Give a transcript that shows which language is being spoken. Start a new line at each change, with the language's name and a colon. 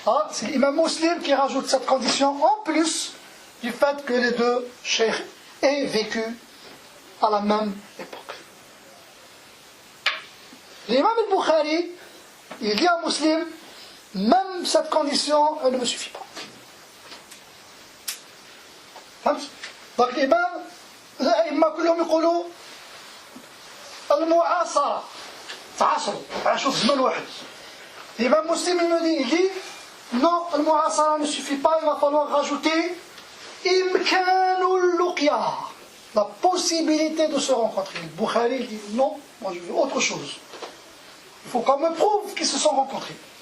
French: C'est l'imam Muslim qui rajoute cette condition en plus du fait que les deux cheikhs ait vécu à la même époque. L'imam al-Bukhari, il dit à Muslim, même cette condition, elle ne me suffit pas. Donc l'imam,
Arabic: الأئمة كلهم يقولوا المعاصرة تعاصر عاشوا في زمن واحد.
French: L'imam Muslim il dit non, المعاصرة ne suffit pas, il va falloir rajouter
Arabic: إمكان اللقيا,
French: la possibilité de se rencontrer. Le Bukhari il dit non, moi je veux autre chose. Il faut qu'on me prouve qu'ils se sont rencontrés.